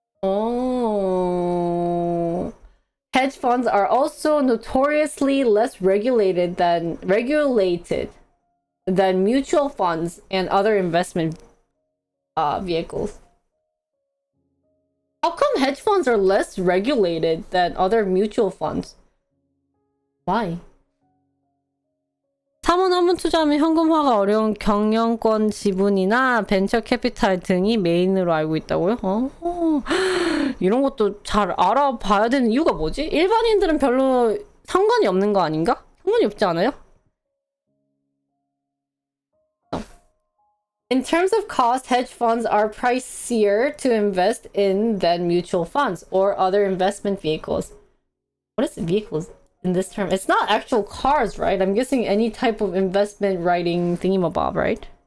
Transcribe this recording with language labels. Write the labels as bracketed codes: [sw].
[en] Oh. Hedge funds are also notoriously less regulated than mutual funds and other investment vehicles. How come hedge funds are less regulated than other mutual funds? Why? [ko] 사모는 한번 투자하면 현금화가 어려운 경영권 지분이나 벤처 캐피탈 등이 메인으로 알고 있다고요? 이런 것도 잘 알아봐야 되는 이유가 뭐지? 일반인들은 별로 상관이 없는 거 아닌가? 상관이 없지 않아요? [en] In terms of cost, hedge funds are pricier to invest in than mutual funds or other investment vehicles. What is vehicles in this term? It's not actual cars, right? I'm guessing any type of investment writing thingamabob, right?